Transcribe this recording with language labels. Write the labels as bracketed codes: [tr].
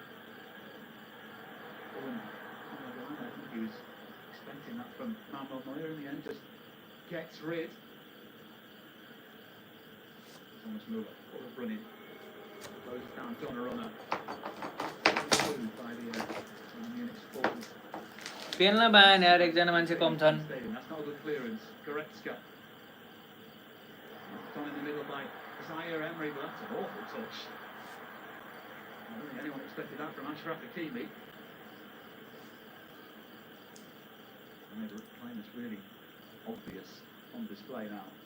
[en] I think he was expecting that from Manuel Neuer in the end. Just gets rid. Thomas Muller, what a running. Goes down Donnarumma. By the Munich supporters. [ne] पेनमा Bayern यार एकजना मान्छे कम छन्. [en] That's not a good clearance. Goretzka. Gone in the middle by Zaire Emery, but that's an awful touch. I don't think anyone expected that from Ashraf Hakimi. And they're playing this really obvious on display now.